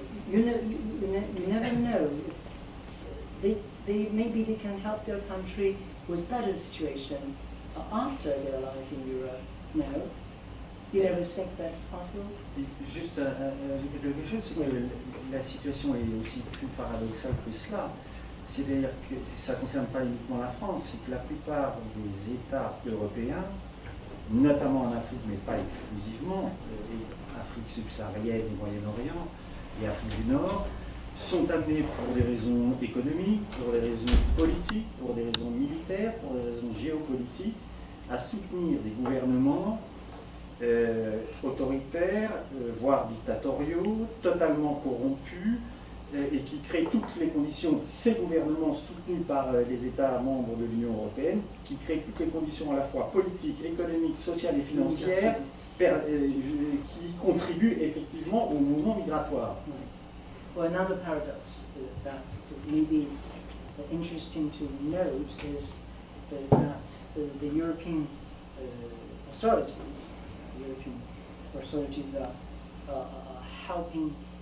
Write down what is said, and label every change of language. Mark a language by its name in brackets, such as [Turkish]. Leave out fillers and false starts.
[English] You never know. Maybe they can help their country with better situation after their life in Europe. No, you never think that's possible. [French] Juste ajouter quelque chose, c'est que la situation est aussi plus paradoxale que cela. C'est-à-dire que ça ne concerne pas uniquement la France, c'est que la plupart des États européens, notamment en Afrique, mais pas exclusivement, Afrique subsaharienne et Moyen-Orient et Afrique du Nord, sont amenés pour des raisons économiques, pour des raisons politiques, pour des raisons militaires, pour des raisons géopolitiques, à soutenir des gouvernements autoritaires, voire dictatoriaux, totalement corrompus, et qui créent toutes les conditions, ces gouvernements soutenus par les États membres de l'Union européenne, qui créent toutes les conditions à la fois politiques, économiques, sociales et financières, qui contribuent effectivement au mouvement migratoire. [English] Well, another paradox that maybe it's interesting to note is that the European authorities are helping